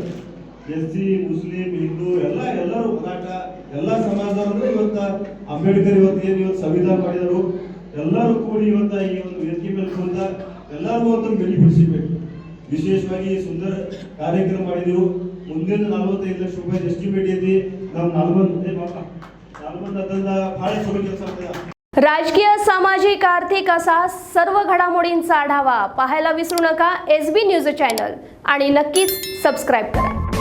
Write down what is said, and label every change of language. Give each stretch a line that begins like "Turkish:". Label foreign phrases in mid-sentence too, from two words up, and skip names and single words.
Kannada: SC ಮುಸ್ಲಿಂ ಹಿಂದೂ ಎಲ್ಲರೂ ಹೋರಾಟ ಎಲ್ಲಾ ಸಮಾಜದವ್ರು ಅಂದ್ರೆ ಇವತ್ತ ಅಂಬೇಡ್ಕರ್ ಇವತ್ತು ಸಂವಿಧಾನ ಮಾಡಿದರು. ಎಲ್ಲರೂ ಕೂಡಿ ಇವತ್ತ ಈ ಒಂದು ವೇದಿಕೆ ಮೇಲೆ ಕುಂತ ಎಲ್ಲರಿಗೂ ಒಂದು ಬೆನಿಫಿಟ್ ಸಿಗ್ಬೇಕು. ವಿಶೇಷವಾಗಿ ಸುಂದರ ಕಾರ್ಯಕ್ರಮ ಮಾಡಿದೆವು. ಮುಂದಿನ 45 ಲಕ್ಷ ರೂಪಾಯಿ ಎಸ್ಟಿಮೇಟ್ ಐತಿ. ನಾವು 40 ಅದನ್ನ ಭಾಳ ಚಲೋ ಕೆಲಸ ಆಗ್ತದೆ.
Marathi: राजकीय, सामाजिक, आर्थिक असा सर्व घडामोडींचा आढावा पाहायला विसरू नका SB न्यूज चॅनल आणि नक्कीच सबस्क्राईब करा.